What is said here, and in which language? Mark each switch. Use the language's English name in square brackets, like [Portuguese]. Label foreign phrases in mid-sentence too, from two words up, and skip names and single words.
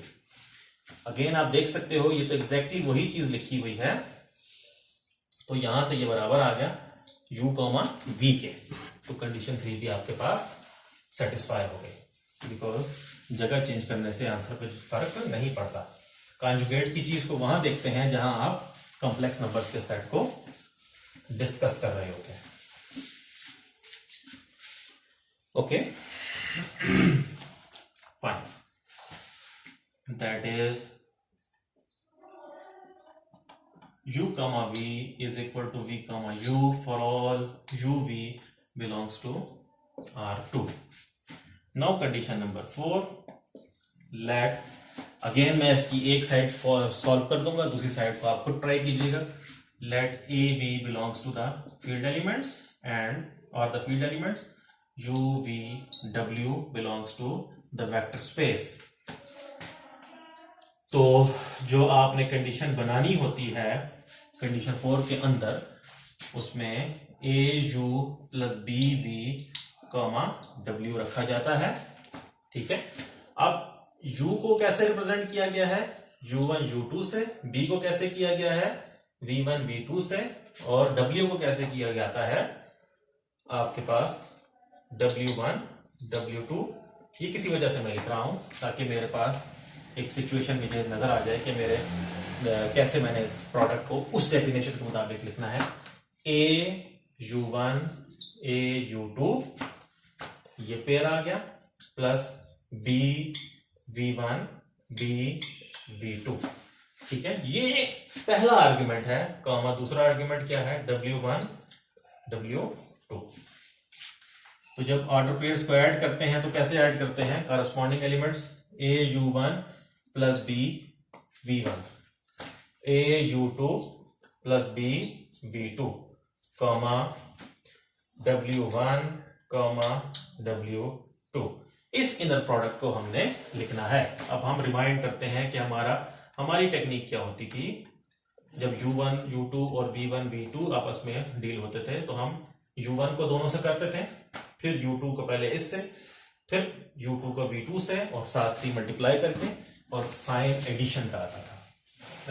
[Hindi] अगेन आप देख सकते हो ये तो एग्जैक्टली वही चीज लिखी हुई है, तो यहां से ये बराबर आ गया u, v के। तो कंडीशन 3 भी आपके पास सेटिस्फाई हो गई, बिकॉज जगह चेंज करने से आंसर पे फर्क नहीं पड़ता। कॉन्जुगेट की चीज को वहां देखते हैं जहां आप [English] complex numbers [Hindi] के सेट को डिस्कस कर रहे होते हैं। [English] OK, fine, that is u, v is equal to v, u for all uv belongs to R2। Now condition number 4, let, [Hindi] अगेन मैं इसकी एक साइड सॉल्व कर दूंगा, दूसरी साइड को आप खुद ट्राई कीजिएगा। [English] let av belongs to the field elements and or the field elements, u, v, w belongs to the vector space। [Hindi] तो जो आपने कंडीशन बनानी होती है कंडीशन 4 के अंदर, उसमें a u प्लस b v w रखा जाता है, ठीक है। अब u को कैसे रिप्रेजेंट किया गया है, u1 u2 से, b को कैसे किया गया है v1 v2 से, और w को कैसे किया जाता है आपके पास w1 w2। ये किसी वजह से मैं लिख रहा हूं ताकि मेरे पास एक सिचुएशन मुझे नजर आ जाए कि मेरे कैसे मैंने इस प्रोडक्ट को उस डेफिनेशन के मुताबिक लिखना है। a u1 a u2 ये पेयर आ गया, प्लस b v1 b v2, ठीक है। ये पहला आर्ग्यूमेंट है, कॉमा दूसरा आर्ग्यूमेंट क्या है, w1 w2। तो जब [English] order pairs [Hindi] को ऐड करते हैं तो कैसे ऐड करते हैं, [English] corresponding elements [Hindi] a u1 प्लस b v1, a u2 प्लस b v2, कॉमा w1 कॉमा w2। इस [English] inner product [Hindi] को हमने लिखना है। अब हम रिमाइंड करते हैं कि हमारी टेक्निक क्या होती थी। जब U1, U2 और V1, V2 आपस में डील होते थे तो हम U1 को दोनों से करते थे, फिर U2 को पहले इससे, फिर U2 को V2 से और साथ ही मल्टीप्लाई करके और [English] sign addition [Hindi] का आता था।